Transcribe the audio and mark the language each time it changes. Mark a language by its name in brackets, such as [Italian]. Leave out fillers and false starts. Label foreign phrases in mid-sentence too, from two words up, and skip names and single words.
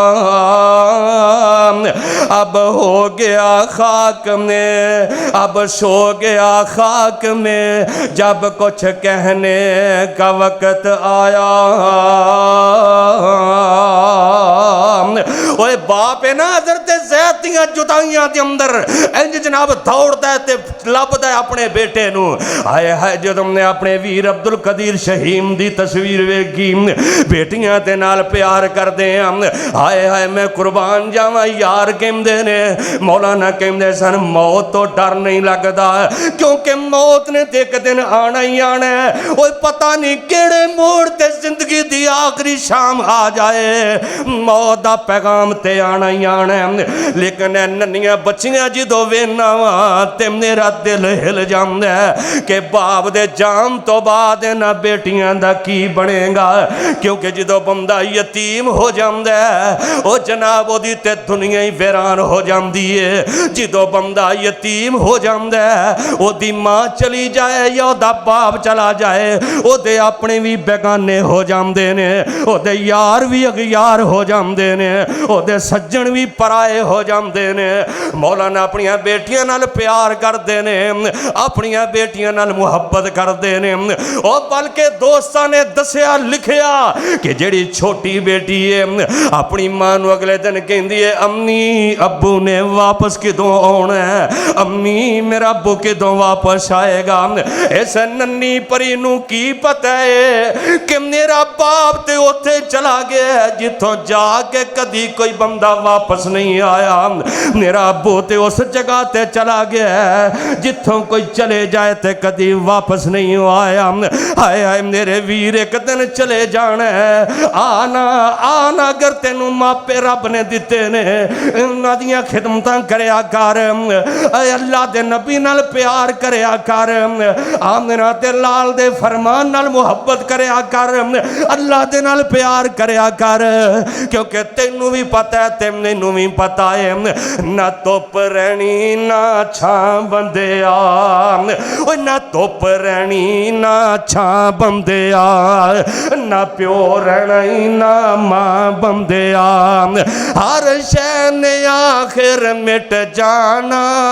[Urdu] اب ہو گیا خاک میں اب سو گیا خاک میں جب کچھ کہنے کا وقت آیا. [Punjabi] اوے باپ ہے نا حضرت زید دیاں جدائیاں دے اندر انج جناب دوڑدا ہے تے لبدا ہے اپنے بیٹے نو. ہائے ہائے جدوں نے اپنے ویر عبد القدیر شہیم دی تصویر ویکھی بیٹیاں دے نال پیار کردے ہیں. ہائے ہائے میں قربان جاواں یار کہندے نے مولانا کہندے سن موت تو ڈر نہیں لگدا کیونکہ موت نے تے ایک دن آنا ہی آنا ہے. اوے پتہ نہیں کیڑے موڑ تے زندگی دی آخری شام آ جائے موت دا پیغام تے آنا ہی آنا ہے. لیکن ننیاں بچیاں جدوں وینا وا تے میرا دل ہل جاندا ہے کہ باپ دے جان تو بعد نہ بیٹیاں دا کی بنے گا کیونکہ جدوں بندہ یتیم ہو جاندا ہے او جناب او دی تے دنیا ہی ویران ہو جاندی ہے. جدوں بندہ یتیم ہو جاندا ہے او دی ماں چلی جائے یا او دا باپ چلا جائے او دے اپنے بھی بیگانے ہو جاندے نے او دے یار بھی اغیار ہو جاندے نے او دے سجن بھی پرائے ہو جاندے نے. مولانا اپنیاں بیٹیاں نال پیار کردے نے اپنیاں بیٹیاں نال محبت کردے نے. او بلکہ دوستاں نے دسیا لکھیا کہ جڑی چھوٹی بیٹی ہے اپنی ماں نو اگلے دن کہندی ہے امی ابو نے واپس کدوں آنا ہے امی میرا ابو کدوں واپس آئے گا. اس ننی پری نو کی پتہ ہے کہ میرا باپ تے اوتھے چلا گیا ہے جتھوں جا کے کدی کوئی بندہ واپس نہیں آیا. میرا ابو تے اس جگہ تے چلا گیا ہے جتھوں کوئی چلے جائے تے کدی واپس نہیں آیا. ہائے ہائے میرے ویر ایک دن چلے جانا ہے آنا اگر تینوں ماپے رب نے دیتے نے انہاں دیاں خدمتاں کریا کر اے اللہ دے نبی نال پیار کریا کر آمنہ تے لال دے فرمان نال محبت کریا کر اللہ دے نال پیار کریا کر کیونکہ تینوں بھی پتہ ہے تے مینوں بھی پتہ ہے نا دھپ رہنی نا چھاں بندیا او نا دھپ رہنی نا چھاں بندیا نا پیو رہنا ہی نا ماں بندیا ہر شے نے آخر مٹ جانا